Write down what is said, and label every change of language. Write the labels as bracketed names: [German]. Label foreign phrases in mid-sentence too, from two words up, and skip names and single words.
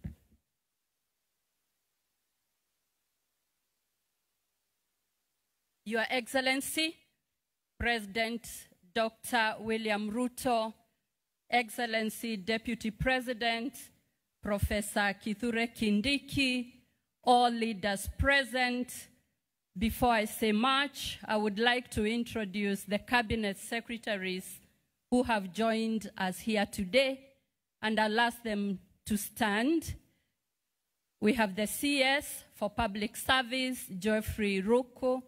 [English] Your Excellency, President Dr. William Ruto, Excellency Deputy President Professor Kithure Kindiki, all leaders present. Before I say much, I would like to introduce the Cabinet Secretaries who have joined us here today, and I'll ask them to stand. We have the CS for Public Service, Geoffrey Ruko.